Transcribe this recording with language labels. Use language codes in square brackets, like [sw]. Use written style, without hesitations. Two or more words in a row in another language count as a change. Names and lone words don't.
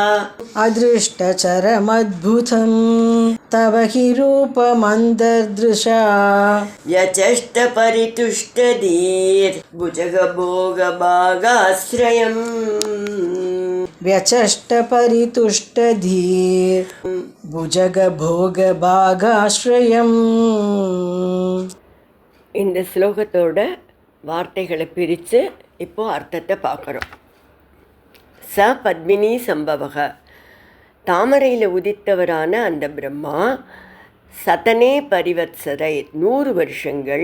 [sa] अदृष्टचरमद्भुतं तव हि रूपमन्दर्दृशा यचष्ट परितुष्टधीर् भुजगभोगभागाश्रयम् व्यचष्ट परितुष्टधीर् भुजगभोगभागाश्रयम्. [ta] இந்த ஸ்லோகத்தோட வார்த்தைகளை பிரித்து இப்போ அர்த்தத்தை பார்க்குறோம். [sa] स पद्मिनी सम्भवः, [ta] தாமரையில் உதித்தவரான அந்த பிரம்மா [sa] शतेन परिवत्सरैः [ta] 100 வருஷங்கள்